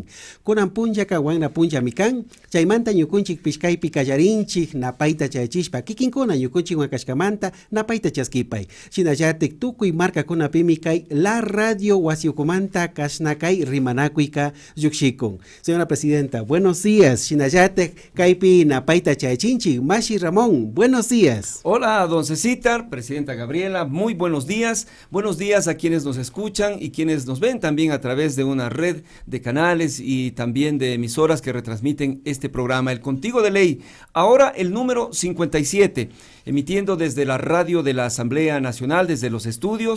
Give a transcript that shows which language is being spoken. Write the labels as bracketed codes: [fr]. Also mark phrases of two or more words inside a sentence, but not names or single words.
[qu] Kunan punllaka wanna punllami kan, chaymanta ñukunchik pishkaypi kallarinchik napayta chayachishpa kikinkuna ñukunchik wankashkamanta napayta chaskipay. Shinallatik tukuy markakunapimi kay [es] la radio [qu] wasiukumanta kashna kay rimanakuyka llukshikun. [es] Señora Presidenta, buenos días. [qu] Shinallatik kaypi napayta chayachinchik. [es] Mashi Ramón, buenos días. Hola, don Cecitar, Presidenta Gabriela, muy buenos días. Buenos días a quienes nos escuchan y quienes nos ven también a través de una red de canales y también de emisoras que retransmiten este programa, el Contigo de Ley. Ahora el número 57, emitiendo desde la radio de la Asamblea Nacional, desde los estudios.